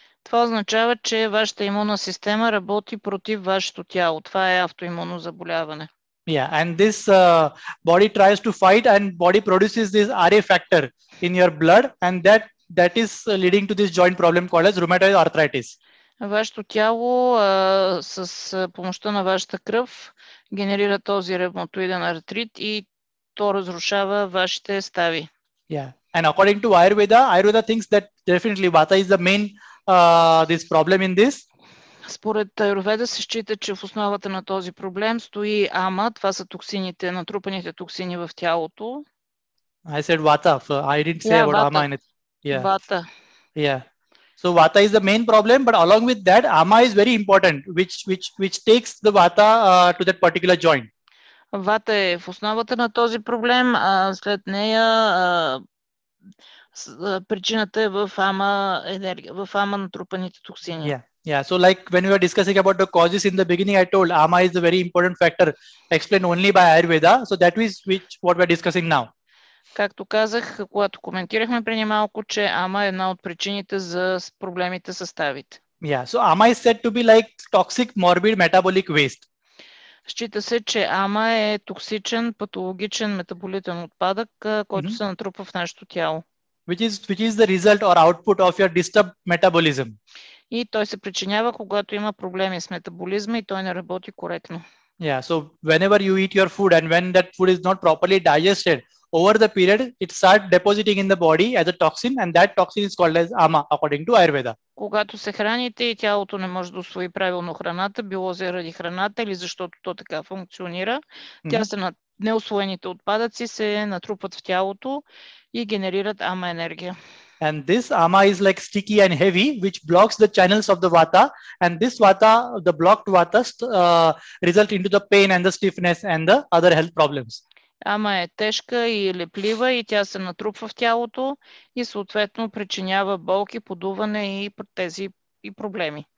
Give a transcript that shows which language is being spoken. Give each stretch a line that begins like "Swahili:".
Bulgarian: Това означава, че вашата имунна система работи против вашето тяло. Това е автоимунно заболяване.
English: Yeah, and this body tries to fight, and body produces this RA factor in your blood, and that is leading to this joint problem called as rheumatoid arthritis.
Bulgarian: Вашето тяло с помощта на вашата кръв генерира този ревматоиден артрит и то разрушава вашите стави.
English: Yeah, and according to Ayurveda thinks that definitely Vata is the main this problem in this.
Bulgarian: Според Аюрведа се счита, че в основата на този проблем стои ама, това са токсините, натрупаните токсини в тялото.
English: I said Vata, so I didn't say about ama in it. Yeah. Vata. Yeah. So Vata is the main problem, but along with that, ama is very important, which takes the Vata to that particular joint.
Bulgarian: Vata е в основата на този проблем, а след нея причината е в ама енергия, в ама натрупаните токсини. Yeah.
English: Yeah, so like when we were discussing about the causes in the beginning, I told ama is a very important factor explained only by Ayurveda. So that is what we are discussing now.
Bulgarian: Както казах, когато коментирахме преди малко, че ама е една от причините за проблемите с ставите.
English: Yeah, so ama is said to be like toxic, morbid, metabolic waste.
Bulgarian: Счита се, че ама е токсичен, патологичен метаболитен отпадък, който се натрупва в нашето тяло.
English: Which is the result or output of your disturbed metabolism.
Bulgarian: И той се причинява, когато има проблеми с метаболизма и той не работи коректно.
English: Yeah, so whenever you eat your food and when that food is not properly digested, over the period it starts depositing in the body as a toxin, and that toxin is called as ama according to Ayurveda.
Bulgarian: Когато се храните и тялото не може да усвои правилно храната, било заради храната или защото то така функционира, неусвоените отпадъци се натрупват в тялото и генерират ама енергия.
English: And this ama is like sticky and heavy, which blocks the channels of the vata. And this vata, the blocked vata, result into the pain and the stiffness and the other health problems.
Bulgarian: Ама е тежка и леплива и тя се натрупва в тялото и съответно причинява болки, подуване и тези и проблеми.